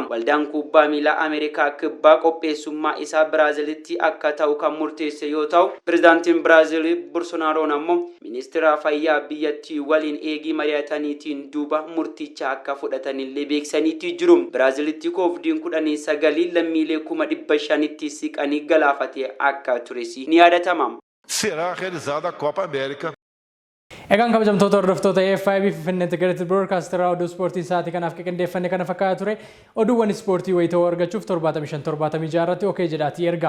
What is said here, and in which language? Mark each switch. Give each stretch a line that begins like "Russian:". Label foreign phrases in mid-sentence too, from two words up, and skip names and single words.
Oromo: Waldaan kubbaa miilaa Ameerikaa kibbaa qopheessummaa isaa Biraazilitti akka ta'u kan murteesse yoo ta'u, pirezidaantiin Biraazil Bolsonaaroon ammoo ministeera fayyaa biyyattii waliin eegii mari'ataniitiin duuba murticha akka fudhatanillee beeksaniitii jiru. Biraazilitti COVID-19 lammiilee 500,000tti siqanii galaafate akka tures ni yaadatama.
Portuguese: será realizada a Copa América.
Oromo: Egaan kabajamtoota hordoftoota AFIB Finfinnee Integrated Broadcaster oduu ispoortii sa'aatii kanaaf qindeeffanne kana fakkaata ture. Oduuwwan ispoortii wayitoo argachuuf 75 irratti okee jedhaatii ergaa.